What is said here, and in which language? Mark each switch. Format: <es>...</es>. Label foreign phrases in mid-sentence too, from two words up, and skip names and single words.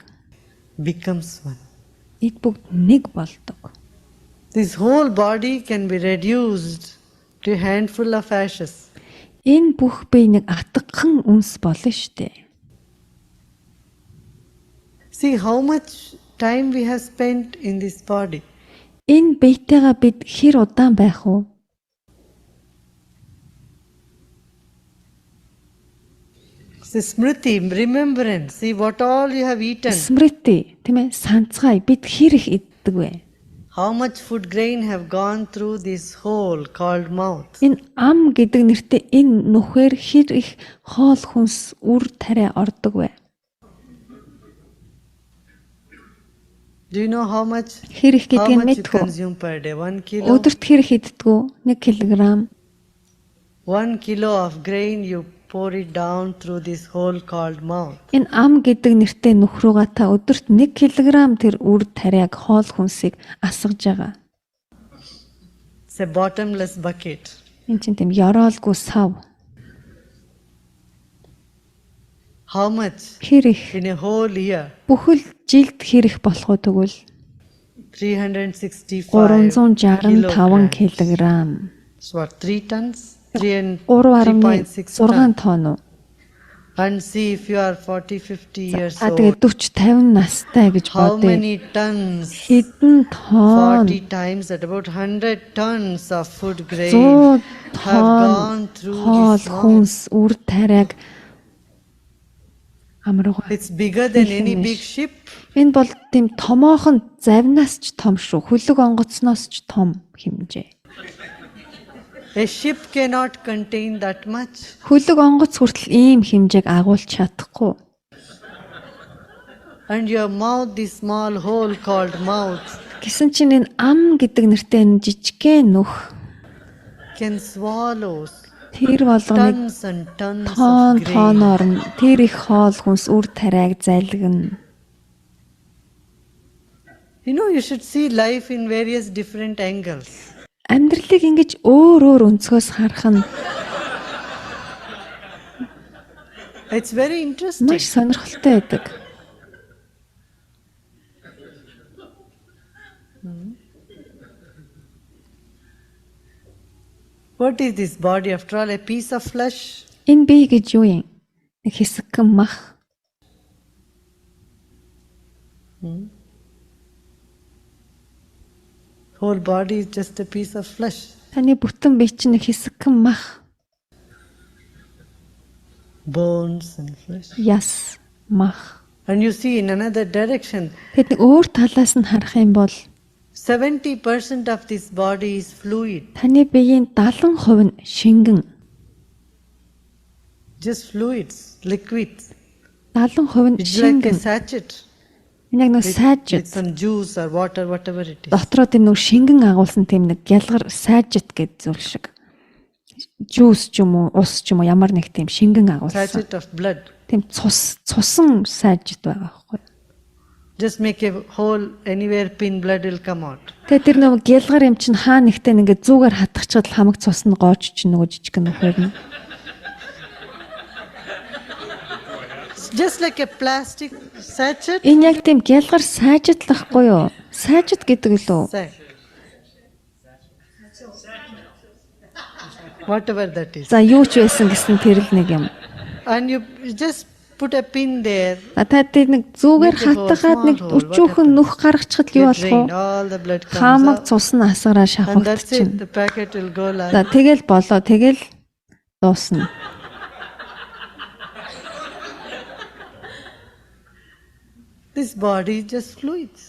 <en>becomes one.</en> <mn>Эд бүгд нэг болдог.</mn> <en>This whole body can be reduced to a handful of ashes.</en> <mn>Энэ бүх бие нэг атгхан үнс болно штэ.</mn> <en>See how much time we have spent in this body.</en> <mn>Энэ биетэйгээ бид хэр удаан байх вэ?</mn> <en>See, Smriti, remembrance. See what all you have eaten.</en> <mn>Смрити, тийм ээ, санацгай бид хэр их иддэг вэ?</mn> <en>How much food grain have gone through this hole called mouth.</en> <mn>Энэ ам гэдэг нэртэй энэ нүхээр хэр их хоол хүнс үр тариа ордог вэ?</mn> <en>Do you know how much?</en> <mn>Хэр их</mn> <en>How</en> <mn>гэдгийг</mn> <en>much you</en> <mn>мэдгүй.</mn> <en>consume per day? 1 kilo.</en> <mn>Өдөрт хэр их иддэг вэ? 1 кг.</mn> <en>1 kilo of grain you pour it down through this hole called mouth.</en> <mn>Энэ ам гэдэг нэртэй нүхрүүгээ та өдөрт 1 кг тэр үр тариаг хоол хүнсийг асгаж байгаа.</mn> <en>It's a bottomless bucket.</en> <mn>Энэ чинь тийм ёроолгүй сав.</mn> <en>How much?</en> <mn>Хэр их</mn> <en>In a whole year.</en> <mn>бүхэл жилд хэр их болох вэ тэгвэл 365 365</mn> <en>kilograms.</en> <mn>кг.</mn> <en>So what, 3 tons? 3.6 3.6 tons.</en> <mn>тонн уу?</mn> <en>And see if you are 40-50 years</en> <mn>Тэгээ</mn> <en>old.</en> <mn>40-50 настай гэж</mn> <en>How</en> <mn>бодъё.</mn> <en>many tons?</en> <mn>Хэдэн тонн</mn> <en>40 times at about 100 tons of food grain 100 have gone</en> <mn>тонн</mn> <en>through</en> <mn>хоол</mn> <en>this mouth.</en> <mn>хүнс үр тариаг амруугаа.</mn> <en>It's bigger than any big ship.</en> <mn>Энэ бол тийм томоохон завнаас ч том шүү. Хөлөг онгоцноос ч том хэмжээ.</mn> <en>A ship cannot contain that much.</en> <mn>Хөлөг онгоц хүртэл ийм хэмжээг агуулж чадахгүй.</mn> <en>And your mouth, this small hole called mouth,</en> <mn>Гэсэн чинь энэ ам гэдэг нэртэй энэ жижигхэн нүх</mn> <en>can swallow</en> <mn>тэр болгоныг</mn> <en>tons and tons</en> <mn>тоон</mn> <en>of grain.</en> <mn>тооноор нь тэр их хоол хүнс үр тариаг залгина.</mn> <en>You know, you should see life in various different angles.</en> <mn>Амьдралыг ингэж өөр өнцгөөс харах нь</mn> <en>It's very interesting.</en> <mn>маш сонирхолтой байдаг.</mn> <en>What is this body? After all, a piece of flesh.</en> <mn>Энэ бие гэж юу юм? Нэг хэсэгхэн мах.</mn> <en>Whole body is just a piece of flesh.</en> <mn>Таны бүтэн бие чинь нэг хэсэгхэн мах,</mn> <en>Bones and flesh.</en> <mn>яс, мах.</mn> <en>And you see in another direction,</en> <mn>Тэгэд нэг өөр талаас нь харах юм бол</mn> <en>70% of this body is fluid.</en> <mn>таны биеийн 70% нь шингэн,</mn> <en>Just fluids, liquids.</en> <mn>70% нь</mn> <en>It's like a</en> <mn>шингэн.</mn> <en>sachet</en> <mn>Энэ яг нэг</mn> <en>with</en> <mn>сайжид</mn> <en>some juice or water, whatever it is.</en> <mn>дотроо тийм нэг шингэн агуулсан тийм нэг гялгар сайжид гэдэг зүйл шиг. Жуус ч юм уу, ус ч юм уу ямар нэг тийм шингэн агуулсан.</mn> <en>Sachet of blood.</en> <mn>Тийм цусан сайжид байгаа байхгүй.</mn> <en>Just make a hole anywhere, pin, blood will come out.</en> <mn>Тэгээ тэр нэг гялгар юм чинь хаа нэгтээ ингээд зүгээр хатгачаад хамаг цус нь гоож чинь нөгөө жижиг нөхөр нь.</mn> <en>It's just like a plastic sachet.</en> <mn>Энэ яг тийм гялгар сайжид л байхгүй юу? Сайжид гэдэг лөө.</mn> <en>Whatever that is.</en> <mn>За юу ч байсан гэсэн тэр л нэг юм.</mn> <en>And you just put a pin there.</en> <mn>Та тэр нэг зүгээр хатгаад нэг өчүүхэн нүх гаргачихад юу</mn> <en>Get</en> <mn>болох вэ?</mn> <en>drained, all the blood comes</en> <mn>Хамаг</mn> <en>out.</en> <mn>цус нь асгараа</mn> <en>And that's</en> <mn>шавхдаг чинь.</mn> <en>it. The packet will go like.</en> <mn>За тэгэл болоо тэгэл дуусна.</mn> <en>This body is just fluids.</en>